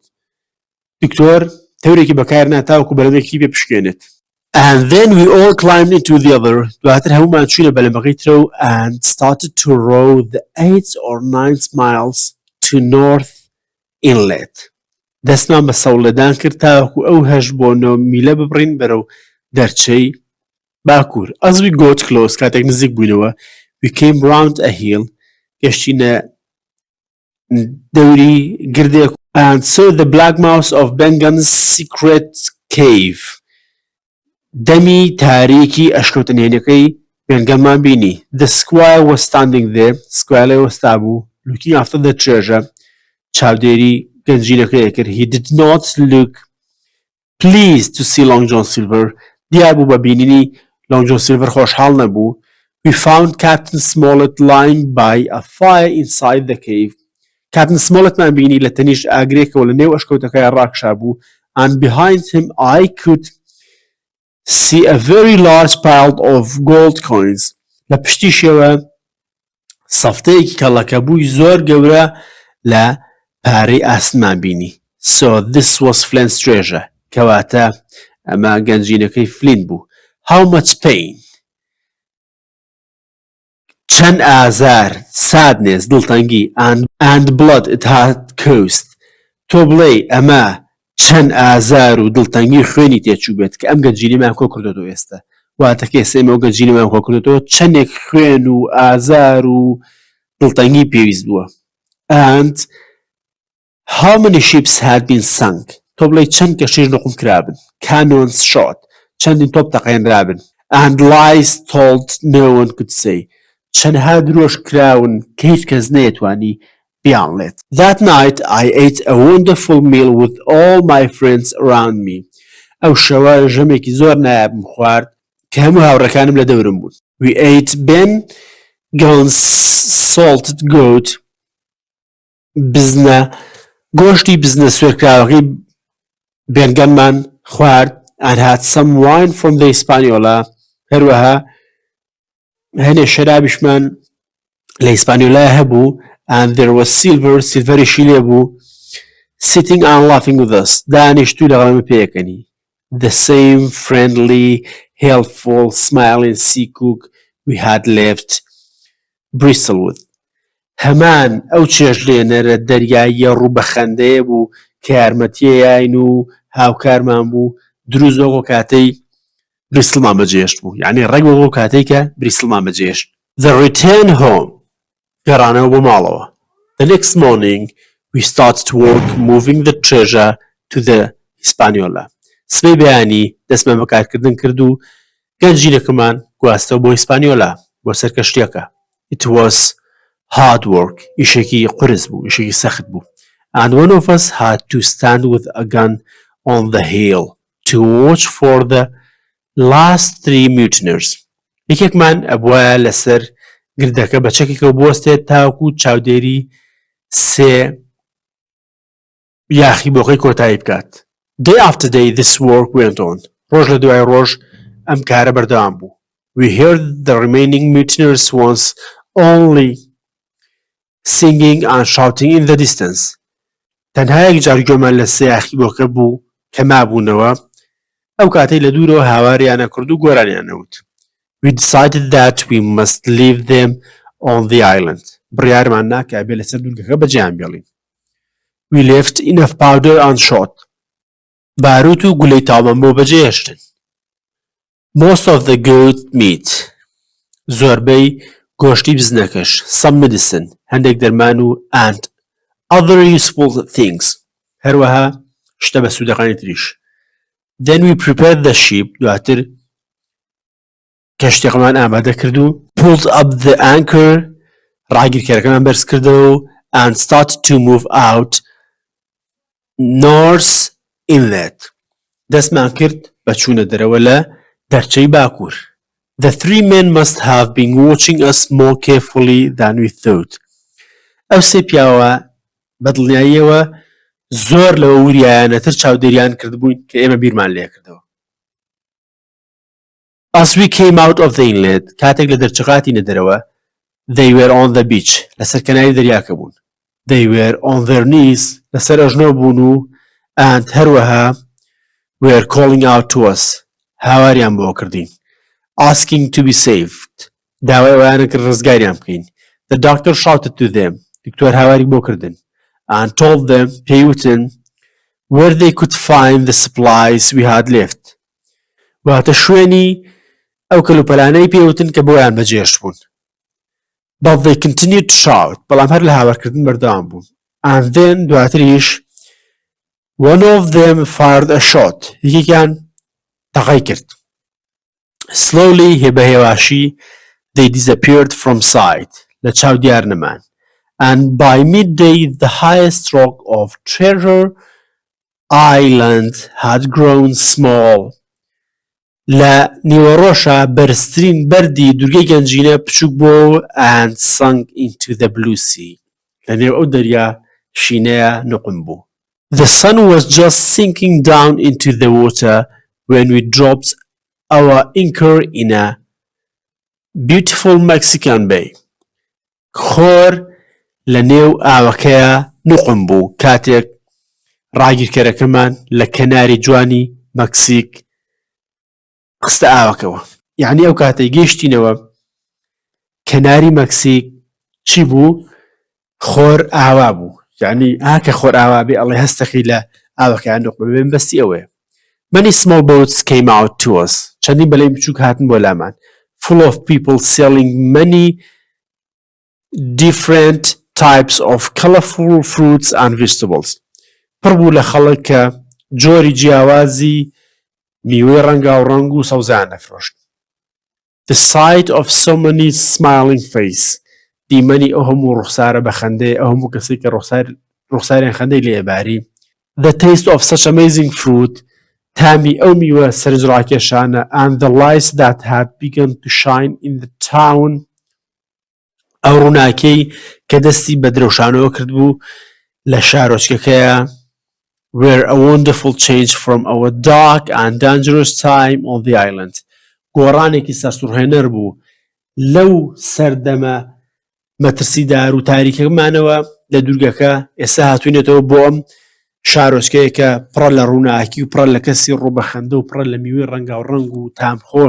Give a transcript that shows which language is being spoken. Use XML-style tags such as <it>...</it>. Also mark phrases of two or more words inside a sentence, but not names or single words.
<ckb>دکتۆر تەورێکی بەکارهێنا تاوەکو بەلەمێکی پێ بشکێنێت.</ckb> <en>And then we all climbed into the other.</en> <ckb>دواتر هەمومان چوونە بەلەمەکەی ترەوە</ckb> <en>and started to row the 8 or 9 miles to North Inlet.</en> <ckb>دەستمان بە سەوڵەدان کرد تاوەکو ئەو 8 بۆ 9 میلە ببڕین بەرەو دەرچەی باکوور.</ckb> <en>As we got close,</en> <ckb>کاتێک نزیک بووینەوە,</ckb> <en>we came round a hill.</en> <ckb>گەشتینە دەوری گردێک</ckb> <en>and saw the black mouth of Bengen's secret cave.</en> <ckb>دەمی تاریکی ئەشکەوتنهێنەکەی بێنگەنمان بینی.</ckb> <en>The squire was standing there.</en> <ckb>سکوایە لێ وەستا بوو.</ckb> <en>Looking after the treasure.</en> <ckb>چاودێری گەنجینەکەی کرد.</ckb> <en>He did not look pleased to see Long John Silver.</en> <ckb>دیار بوو بە بینینی Long John Silver خۆشحاڵ نەبوو.</ckb> <en>We found Captain Smollett lying by a fire inside the cave.</en> <ckb>Captain Smollett مان بینی لە تەنیشت ئاگرێکەوە لە نێو ئەشکەوتەکەی ڕاکشا بوو.</ckb> <en>And behind him I could see a very large pile of gold coins.</en> <ckb>لە پشتیشەوە سەفتەیەکی کەڵەکە بووی زۆر گەورە لە پارەی ئاسمان بینی.</ckb> <en>So this was Flint's treasure.</en> <ckb>کەواتە ئەمە گەنجینەکەی فلین بوو.</ckb> <en>How much pain.</en> <ckb>چەند ئازار,</ckb> <en>sadness, دڵتەنگی and blood it had caused.</en> <ckb>تۆ بڵێ ئەمە چەند ئازار و دڵتەنگی خوێنی تێچوو بێت کە ئەم گەنجینەمان کۆ کردوەوە ئێستا. واتە کە ئێستا ئێمە ئەو گەنجینەمان کۆ کردوەوە چەندێک خوێن و ئازار و دڵتەنگی پێویست بووە.</ckb> <en>And how many ships had been sunk.</en> <ckb>تۆ بڵێ چەند کەشتیش نەقوم کرابن.</ckb> <en>Cannons shot.</en> <ckb>چەندین تۆپ تەقێنرابن.</ckb> <en>And lies told no one could say.</en> <ckb>چەندها درۆژ کراون کە هیچ کەس نەیەتوانی بیانڵێت.</ckb> <en>That night I ate a wonderful meal with all my friends around me.</en> <ckb>ئەو شەوە ژەمێکی زۆر نایابم خوارد کە هەموو هاوڕەکانم لە دەورم بوون.</ckb> <en>We ate Bengen's salted goat.</en> <ckb>گۆشتی بزنە سوێرکراوەکەی بێنگەنمان خوارد</ckb> <en>and had some wine from the Hispaniola.</en> <ckb>هەروەها هەنێ شەرابیشمان لە ئیسپانیۆلای هەبوو</ckb> <en>and there was silveریشی</en> <ckb>لێ بوو</ckb> <en>sitting and laughing with us.</en> <ckb>دانیشتوو لەگەڵمە پێیەکەنی.</ckb> <en>The same friendly, helpful, smiling sea cook we had left Bristol with.</en> <ckb>هەمان ئەو چێژلێنەرە دەریاییە ڕووبەخەندەیە بوو کە یارمەتیەیان و هاوکارمان بوو دروستەوە کاتەی بریسڵمان بەجێشت بوو. یعنی ڕێگەوە کاتێک کە بریسڵمان بەجێشت.</ckb> <en>The return home.</en> <ckb>گەڕانەوە بۆ ماڵەوە.</ckb> <en>The next morning we started work moving the treasure to the Hispaniola.</en> <ckb>سبەی بەیانی دەستمان بەکارکردن کرد و گەنجینەکەمان گواستەوە بۆ ئیسپانیۆلا بۆ سەر کەشتیەکە.</ckb> <en>It was hard work.</en> <ckb>ئیشێکی قورس بوو, ئیشێکی سەخت بوو.</ckb> <en>And one of us had to stand with a gun on the hill to watch for the last 3 mutineers.</en> <ckb>یەکێکمان ئەبوایە لەسەر گردەکە بە چەکێکەوە بوەستێت تاوەکو چاودێری 3 یاخی بۆقەی کۆتایی بکات.</ckb> <en>Day after day this work went on.</en> <ckb>ڕۆژ لە دوای ڕۆژ ئەم کارە بەردەوام بوو.</ckb> <en>We heard the remaining mutineers once only singing and shouting in the distance.</en> <ckb>تەنها یەک جار گوێمان لە 3 یاخی بۆکە بوو کە مابوونەوە. ئەو کاتەی لە دوورەوە هاواریانە کرد و گۆرانیان نەوت.</ckb> <en>We decided that we must leave them on the island.</en> <ckb>بڕیارمان ناکە بێ لەسەر دوورگەکە بەجێیان بێڵین.</ckb> <en>We left enough powder and shot.</en> <ckb>باروت و گولەی تاوان بۆ بەجێهێشتن.</ckb> <en>Most of the goat meat.</en> <ckb>زۆربەی گۆشتی بزنەکەش.</ckb> <en>Some medicine.</en> <ckb>هەندێک دەرمان و</ckb> <en>and other useful things.</en> <ckb>هەروەها شتە بە سوودەکانی تریش.</ckb> <en>Then we prepared the ship.</en> <ckb>دواتر کەشتێکمان ئامادە کرد و</ckb> <en>pulled up the anchor.</en> <ckb>ڕاگیرکێرەکەمان بەرز کردەوە</ckb> <en>and started to move out north inlet.</en> <ckb>دەستمان کرد بە چوونە دەرەوە لە دەرچەی باکوور.</ckb> <en>The three men must have been watching us more carefully than we thought.</en> <ckb>ئەو سێ پیاوە بەدڵنیاییەوە زۆر لەوە وریایانەتر چاودێریان کردبووین کە ئێمە بیرمان لێ کردەوە.</ckb> <en>As we came out of the inlet,</en> <ckb>کاتێک لە دەرچەقاتینە دەرەوە,</ckb> <en>they were on the beach.</en> <ckb>لەسەر کەناری دەریاکە بوون.</ckb> <en>They were on their knees.</en> <ckb>لەسەر ئەژنۆ بوون و and هەروەها</ckb> <en>were calling out to us.</en> <ckb>هاواریان بۆ کردین.</ckb> <en>Asking to be saved.</en> <ckb>داوای ئەویانە کرد ڕزگاریان بکەین.</ckb> <en>The doctor shouted to them.</en> <ckb>دکتۆر هاواری بۆ کردن.</ckb> <en>And told them پێیوتن where they could find the supplies we had left.</en> <ckb>واتە شوێنی ئەو کەلوپەلانەی پێیوتن کە بۆیان بەجێهێشت بوون.</ckb> <en>But they continued to shout.</en> <ckb>بەڵام هەر لە هاوارکردن بەردەوام بوون.</ckb> <en>And then دواتریش one of them fired a shot.</en> <ckb>یەکێکیان تەقەی کرد.</ckb> <en>Slowly هێبەهێواشی they disappeared from sight.</en> <ckb>لە چاو دیار نەمان.</ckb> <en>And by midday the highest rock of Treasure Island had grown small.</en> <ckb>لە نیوەڕۆژە بەرزترین بەردی دوورگەی گەنجینە بچووک بوو</ckb> <en>and sunk into the blue sea.</en> <ckb>لە نێو ئەو دەریا شینەیە نقم بوو.</ckb> <en>The sun was just sinking down into the water when we dropped our anchor in a beautiful Mexican bay.</en> <ckb>خۆر لە نێو ئاوەکەیە نقم بوو کاتێک ڕاگیرکەرەکەمان لە کەناری جوانی مەکسیک قستە ئاوەکەوە. یعنی ئەو کاتەی گەیشتینەوە کەناری مەکسیک چی بوو؟ خۆر ئاوا بوو. یعنی ئاکە خۆر ئاوا بێ ئەڵێ هەستەخی لە ئاوەکەیان نقم بێن بەستی ئەوەیە.</ckb> <en>Many small boats came out to us.</en> <ckb>چەندی بەلەی بچووک هاتن بۆ لامان.</ckb> <en>Full of people selling many different types of colorful fruits and vegetables.</en> <ckb>پڕ بوو لە خەڵک کە جۆری جیاوازی میوەی ڕەنگاوڕەنگ و سەوزان دەفرۆشت.</ckb> <en>The sight of so many smiling face.</en> <ckb>دیمەنی ئەو هەموو ڕوخسارە بە خەندەی ئەو هەموو کەسی کە ڕوخساریان خەندەی لێباری.</ckb> <en>The taste of such amazing fruit.</en> <ckb>تامی ئەو میوە سەرنجڕاکێشانە</ckb> <en>and the lights that had begun to shine in the town.</en> <ckb>ئەو ڕووناکەی کە دەستی بە درەوشانەوە کرد بوو لە شارۆچکەکەیە</ckb> <en>were a wonderful change from our dark and dangerous time on the island.</en> <ckb>گۆڕانێکی سەرسوڕهێنەر بوو لەو سەردەمە مەترسیدار و تاریکەمانەوە لە دوورگەکە ئێستا هاتوونێتەوە بۆ ئەم شارۆچکەیە کە پڕە لە ڕووناکی و پڕە لە کەسی ڕوبەخەندە و پڕە لە میوەی ڕەنگاوڕەنگ و تامخۆش.</ckb>